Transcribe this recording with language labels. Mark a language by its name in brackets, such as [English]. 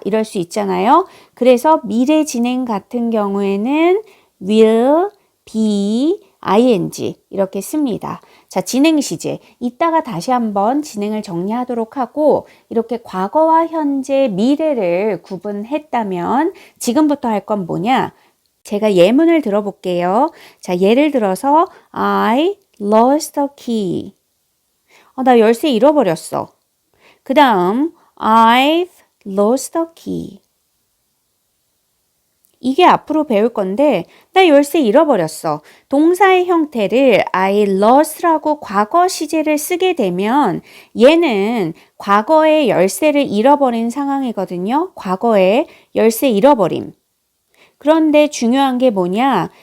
[Korean] 이럴 수 있잖아요. 그래서 미래 진행 같은 경우에는 will, be, ing 이렇게 씁니다. 자, 진행 시제. 이따가 다시 한번 진행을 정리하도록 하고 이렇게 과거와 현재, 미래를 구분했다면 지금부터 할 건 뭐냐? 제가 예문을 들어볼게요. 자, 예를 들어서 [English] I lost a key. [Korean] 나 열쇠 잃어버렸어. 그 다음 [English] I've lost a key. [Korean] 이게 앞으로 배울 건데 나 열쇠 잃어버렸어. 동사의 형태를 [English] I lost [Korean] 라고 과거 시제를 쓰게 되면 얘는 과거에 열쇠를 잃어버린 상황이거든요. 과거에 열쇠 잃어버림. 그런데 중요한 게 뭐냐?